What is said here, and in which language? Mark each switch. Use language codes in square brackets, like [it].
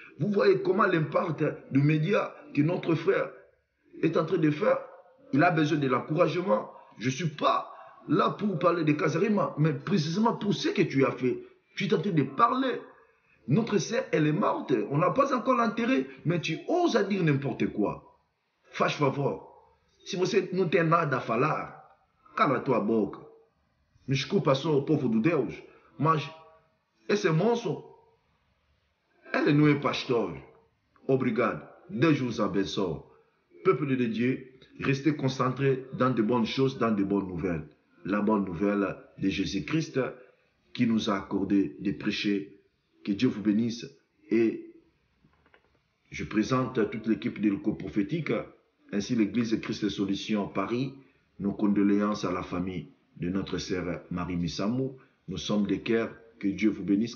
[fr] Vous voyez comment l'impact du média que notre frère est en train de faire, il a besoin de l'encouragement. Je ne suis pas là pour parler de Casarima, mais précisément pour ce que tu as fait. Tu es en train de parler. Notre sœur, elle est morte. On n'a pas encore l'enterré, mais tu oses à dire n'importe quoi. [pt] Faz favor. Se você não tem nada a falar, cala a tua boca. Me desculpa só o povo de Deus, mas esse moço, ele não é pastor. Obrigado. Deus [fr] vous [pt] abençoe. [fr] Peuple de Dieu, restez concentrés dans de bonnes choses, dans de bonnes nouvelles. La bonne nouvelle de Jésus-Christ qui nous a accordé de prêcher. Que Dieu vous bénisse. Et je présente toute l'équipe de l'écho prophétique, ainsi l'église Christ Solution Paris, nos condoléances à la famille de notre sœur Marie Missamou. Nous sommes des cœurs. Que Dieu vous bénisse.